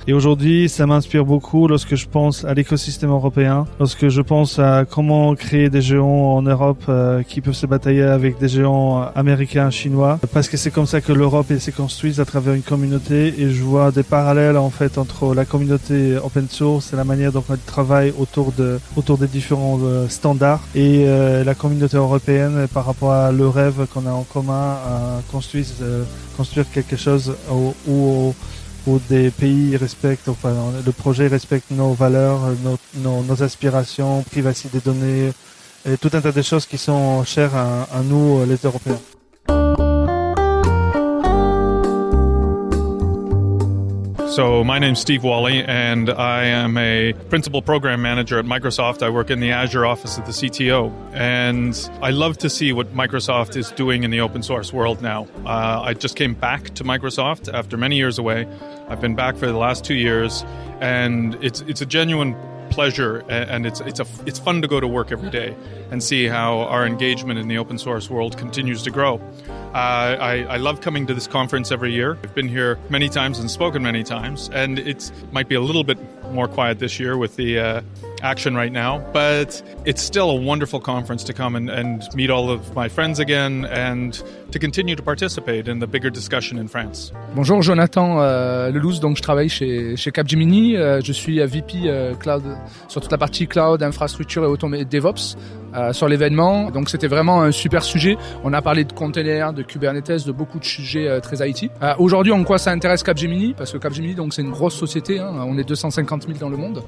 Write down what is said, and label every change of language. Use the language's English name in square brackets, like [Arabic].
[French] Et aujourd'hui, ça m'inspire beaucoup lorsque je pense à l'écosystème européen, lorsque je pense à comment créer des géants en Europe qui peuvent se batailler avec des géants américains, chinois, parce que c'est comme ça que l'Europe s'est construite à travers une communauté et je vois des parallèles en fait entre la communauté open source et la manière dont elle travaille autour des différents standards et la communauté européenne par rapport à le rêve qu'on a en commun à construire quelque chose où des pays respectent, enfin, le projet respecte nos valeurs, nos aspirations, privacité des données, et tout un tas de choses qui sont chères à nous, les Européens. [English] So my name's Steve Wally, and I am a principal program manager at Microsoft. I work in the Azure office of the CTO, and I love to see what Microsoft is doing in the open source world now. I just came back to Microsoft after many years away. I've been back for the last 2 years, and it's a genuine pleasure, and it's fun to go to work every day and see how our engagement in the open source world continues to grow. I love coming to this conference every year. I've been here many times and spoken many times, and it might be a little bit more quiet this year with the action right now, but it's still a wonderful conference to come and meet all of my friends again and to continue to participate in the bigger discussion in France. [French] Bonjour, Jonathan Lelouze, donc je travaille chez Capgemini, je suis VP Cloud sur toute la partie Cloud, infrastructure et DevOps sur l'événement. Donc c'était vraiment un super sujet. On a parlé de containers, de Kubernetes, de beaucoup de sujets très IT. Aujourd'hui, en quoi ça intéresse Capgemini? Parce que Capgemini, donc c'est une grosse société, hein, on est 250 000 dans le monde.